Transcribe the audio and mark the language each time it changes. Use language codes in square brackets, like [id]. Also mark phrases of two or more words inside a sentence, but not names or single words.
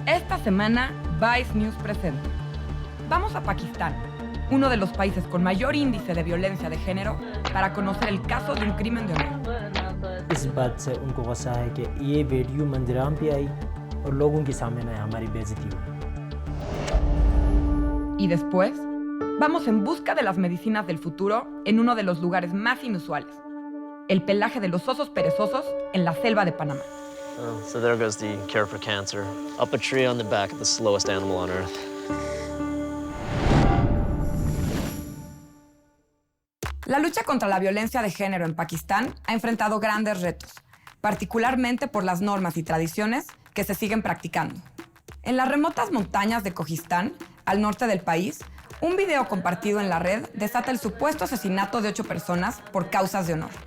[es] Esta semana, Vice News presenta. Vamos a Pakistán, uno de los países con mayor índice de violencia de género, para conocer el caso de un crimen de honor. [ur] اس بات سے ان کو غصہ ہے کہ یہ ویڈیو मंदिराम پہ آئی اور لوگوں کے سامنے نہ ہماری بے عزتی ہو. [es] Y después, vamos en busca de las medicinas del futuro en uno de los lugares más inusuales, el pelaje de los osos perezosos en la selva de Panamá. [en] So there goes the cure for cancer, up a tree on the back of the slowest animal on earth. [es] La lucha contra la violencia de género en Pakistán ha enfrentado grandes retos, particularmente por las normas y tradiciones que se siguen practicando. En las remotas montañas de Pakistán, al norte del país, un video compartido en la red desata el supuesto asesinato de 8 personas por causas de honor.